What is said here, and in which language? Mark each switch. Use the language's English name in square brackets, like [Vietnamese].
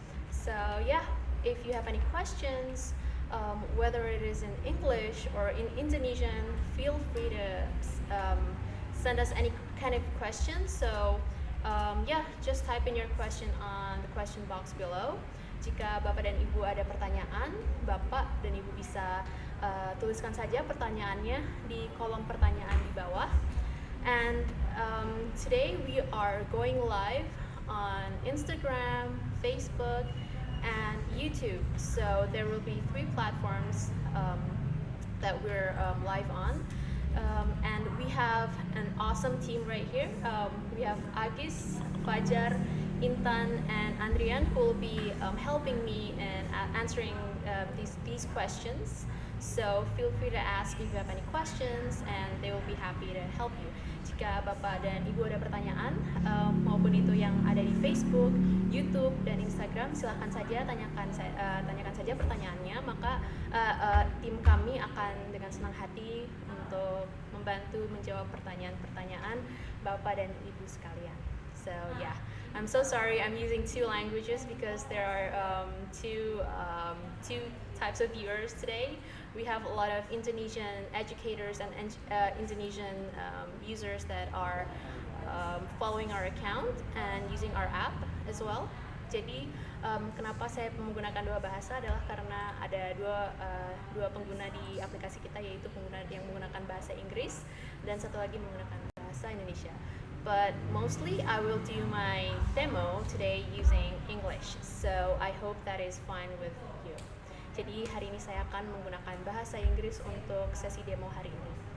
[English] So yeah, if you have any questions, whether it is in English or in Indonesian, feel free to send us any kind of questions. So yeah, just type in your question on the question box below. [Indonesian] Jika Bapak dan Ibu ada pertanyaan, Bapak dan Ibu bisa tuliskan saja pertanyaannya di kolom pertanyaan di bawah. [English] And today we are going live on Instagram, Facebook, and YouTube. So there will be 3 platforms that we're live on. And we have an awesome team right here. We have Agis, Fajar, Intan, and Andrian who will be helping me in answering these questions. So feel free to ask if you have any questions, and they will be happy to help you. [Indonesian] Jika Bapak dan Ibu ada pertanyaan, maupun itu yang ada di Facebook, YouTube, dan Instagram, silahkan saja tanyakan saja pertanyaannya. Maka tim kami akan dengan senang hati untuk membantu menjawab pertanyaan-pertanyaan Bapak dan Ibu sekalian. [English] So yeah, I'm so sorry I'm using 2 languages because there are two types of viewers today. We have a lot of Indonesian educators and Indonesian users that are following our account and using our app as well. [Indonesian] Jadi kenapa saya menggunakan 2 bahasa adalah karena ada dua pengguna di aplikasi kita, yaitu pengguna yang menggunakan bahasa Inggris dan satu lagi menggunakan bahasa Indonesia. [English] But mostly I will do my demo today using English. So I hope that is fine with you. [Indonesian] Jadi hari ini saya akan menggunakan bahasa Inggris untuk sesi demo hari ini.